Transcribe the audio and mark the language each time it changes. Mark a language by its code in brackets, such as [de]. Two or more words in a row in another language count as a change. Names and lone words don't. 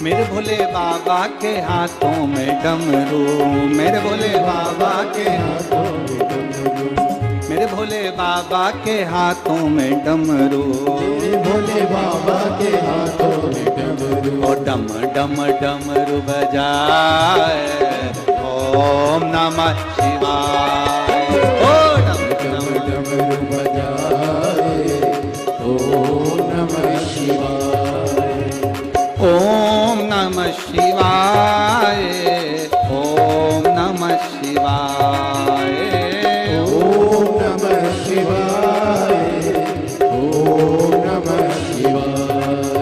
[hi] भोले बाबा के हाथों में डमरू, मेरे भोले बाबा के हाथों में डमरू, मेरे भोले बाबा के हाथों में डमरू, मेरे भोले बाबा के हाथों में डमरू, ओ डम डम डमरू बजाए, [sa] ओम नमः शिवाय। [hi] ओ डम डम डमरू बजाए, [sa] ओम नमः शिवाय। ओम नमः शिवाय, ओम नमः शिवाय, ओम नमः शिवाय, ओम नमः शिवाय।